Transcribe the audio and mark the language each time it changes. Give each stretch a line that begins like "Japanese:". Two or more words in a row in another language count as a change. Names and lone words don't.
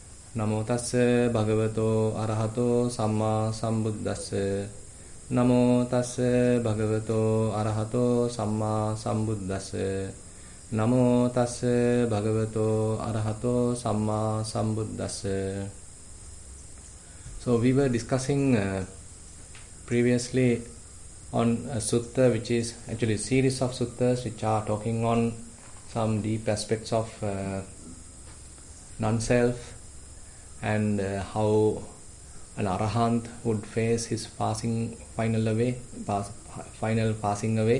Pali: Namo tassa bhagavato arahato samma sambuddhassa. Namo tassa bhagavato arahato samma sambuddhassa. Namo tassa bhagavato arahato samma sambuddhassa.
English: So we were discussing previously on a sutta, which is actually a series of suttas which are talking on some deep aspects of non-self, and how an arahant would face his final passing away.